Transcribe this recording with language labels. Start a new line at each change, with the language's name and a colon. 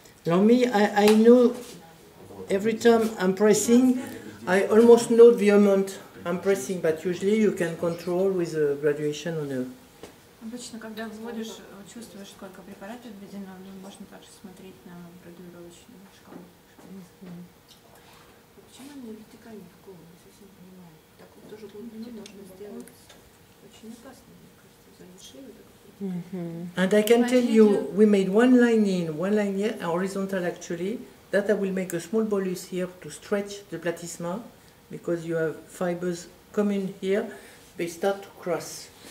English: Now me, I know every time I'm pressing, I almost know the amount I'm pressing, but usually you can control with a graduation on the...
Russian: Обычно, когда вводишь, чувствуешь, сколько препаратов введено, но можно также смотреть на градуировочную шкалу. Почему она вертикально в голову? Не совсем понимаю. Так вот тоже
English: And I can tell you, we made one line in, one line here, horizontal actually. That I will make a small bolus here to stretch the platysma, because you have fibers coming here, they start to cross.